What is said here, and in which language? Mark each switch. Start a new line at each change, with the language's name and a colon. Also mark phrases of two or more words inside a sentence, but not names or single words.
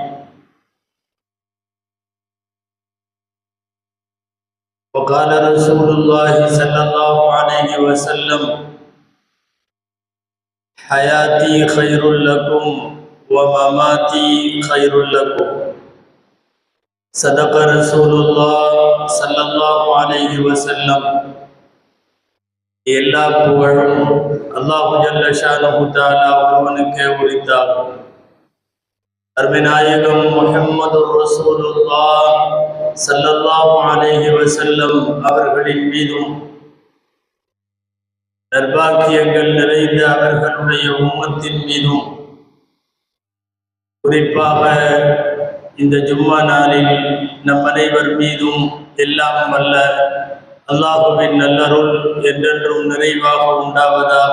Arabic: وقال رسول الله صلى الله عليه وسلم حياتي خير لكم ومماتي خير لكم صدق رسول الله صلى الله عليه وسلم.
Tamil: எல்லா புகழும்
Arabic: الله جل شأنه تعالى
Tamil: ஒருவனுக்கே உரித்தாகும். அருமைநாயகம் முஹம்மதுர் ரசூலுல்லாஹ்
Arabic: صلى الله عليه وسلم
Tamil: அவர்களின் மீதும் நற்பாக்கியங்கள் நிறைந்த அவர்களுடைய உம்மத்தின் மீதும் குறிப்பாக இந்த ஜும்மா நாளில் நம் அனைவர் மீதும் எல்லாம் வல்ல அல்லாஹுவின் நல்லருள் என்றென்றும் நிறைவாக உண்டாவதாக.